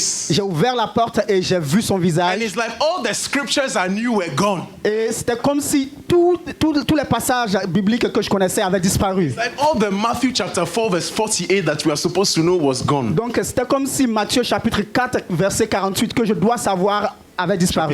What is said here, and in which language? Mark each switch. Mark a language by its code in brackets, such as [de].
[fr] J'ai ouvert la porte et j'ai vu son visage. [en] And it's like all the scriptures I knew were gone. [fr] Et c'était comme si tous les passages bibliques que je connaissais avaient disparu. [en] Like all the Matthew chapter 4 verse 48 that we are supposed to know was gone. [fr] Donc c'était comme si Matthieu chapitre 4 verset 48 que je dois savoir avait disparu.